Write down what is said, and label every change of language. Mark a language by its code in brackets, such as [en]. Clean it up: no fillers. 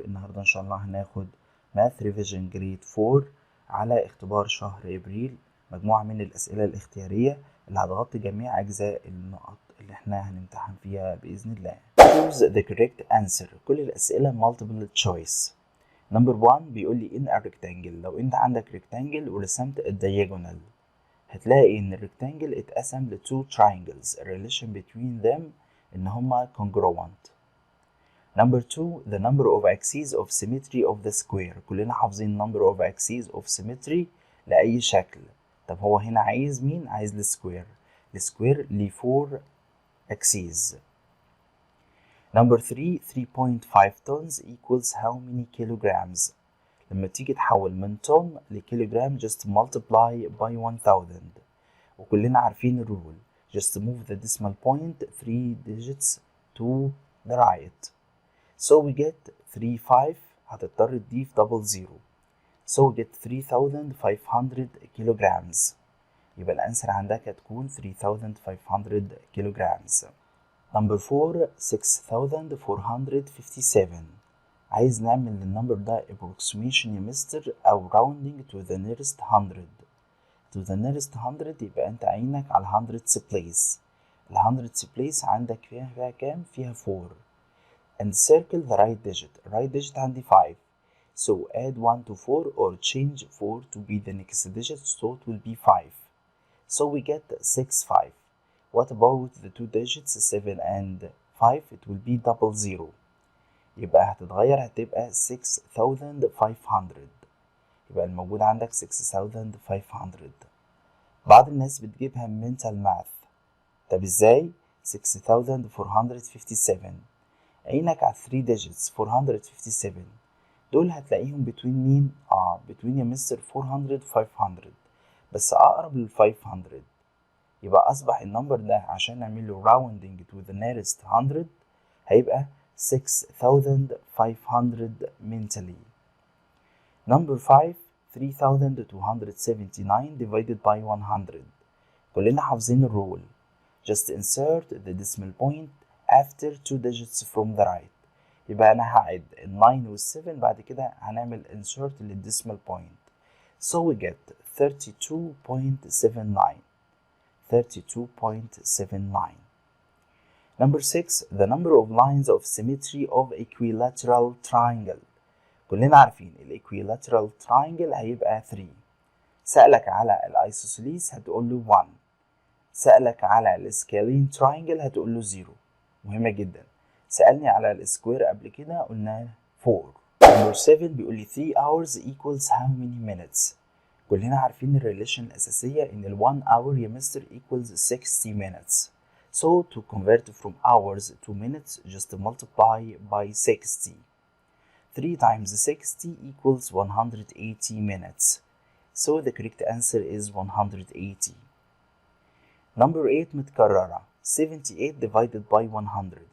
[ar] النهاردة إن شاء الله هناخد [en] math revision grade 4 [ar] على اختبار شهر ابريل، مجموعة من الأسئلة الاختيارية اللي هتغطي جميع أجزاء النقط اللي احنا هنمتحن فيها بإذن الله. [en] Choose the correct answer. [ar] كل الأسئلة [en] multiple choice. Number 1 [ar] بيقول لي [en] in a rectangle. [ar] لو أنت عندك rectangle ورسمت الdiagonal هتلاقي ان الريكتانجل اتقسم ل [en] two triangles. relation between them [ar] ان هما [en] congruent. Number 2 the number of axes of symmetry of the square. [ar] كلنا حافظين [en] number of axes of symmetry [ar] لأي شكل. طب هو هنا عايز مين؟ عايز السكوير. السكوير ليه 4 axes. [en] Number 3 3.5 tons equals how many kilograms. [ar] لما تيجي تحول من طن لكيلوجرام [en] just multiply by 1000. [ar] وكلنا عارفين الرول [en] just move the decimal point 3 digits to the right. So we get 35 [ar] هتضطر تضيف [en] double zero. So we get 3500 kilograms. [ar] يبقى الأنسر عندك هتكون 3500 kilograms. [en] Number 4 6457. [ar] عايز نعمل للنمبر ده approximation يا مستر أو [en] rounding to the nearest 100. to the nearest 100 [ar] يبقى أنت عينك على [en] 100's place. [ar] ال 100's place عندك فيها كام؟ فيها 4. [en] and circle the right digit. right digit عندي 5. so add 1 to 4 or change 4 to be the next digit so it will be 5. so we get 6 5. what about the two digits 7 and 5? it will be double zero. [ar] يبقى هتتغير هتبقى [en] 6500. [ar] يبقى الموجود عندك 6500. بعض الناس بتجيبها [en] mental math. [ar] طب ازاي؟ 6457 عينك على 3 digits 457 دول هتلاقيهم between مين؟ between يا مستر 400 500 بس أقرب لل 500. يبقى أصبح النمبر ده عشان نعمله rounding to the nearest 100 هيبقى 6500 mentally. [en] Number 5 3279 divided by 100. [ar] كلنا حافظين الرول [en] just insert the decimal point after 2 digits from the right. [ar] يبقى أنا هعد ال 9 وال 7 بعد كده هنعمل insert للديسمال point. [en] so we get 32.79. 32.79. Number 6 the number of lines of symmetry of equilateral triangle. [ar] كلنا عارفين ال equilateral triangle هيبقى 3. سألك على الايسوسيليس هتقول له 1. سألك على السكالين triangle هتقول له 0. مهمة جدا. سألني على السكوير قبل كده قلنا 4. [en] Number 7 [ar] بيقول لي [en] 3 hours equals how many minutes. [ar] كلنا عارفين الريليشن الأساسية إن ال 1 hour يا مستر [en] equals 60 minutes. So to convert from hours to minutes just multiply by 60. 3 times 60 equals 180 minutes. So the correct answer is 180. Number 8 [ar] متكررة [en] 78 divided by 100.